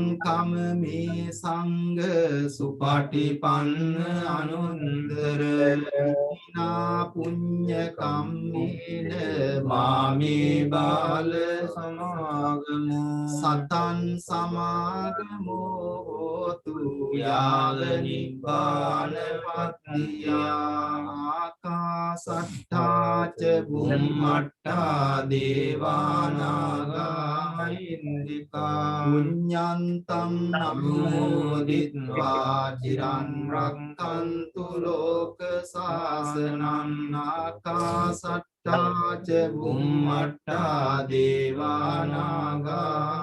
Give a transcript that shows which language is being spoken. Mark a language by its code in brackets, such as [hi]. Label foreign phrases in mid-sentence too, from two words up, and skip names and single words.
[pi] කමමේ සංඝ සුපටිපන්න අනුන්දර නා පුඤ්ඤ කම්මේන මාමේ බාල සමාගමු සතං සමාගමෝ හෝතු යාව නිබ්බාන පත්තියා ආකාසට්ඨා ච බුම්මට්ඨා දේවානාගා ඉන්දිකා පුඤ්ඤන්තං නමෝදිත්වා චිරන් රක්ඛන්තු ලෝක සාසනං ආකාසට්ඨා සත්තාච බුම්මට්ටා දේවානාගා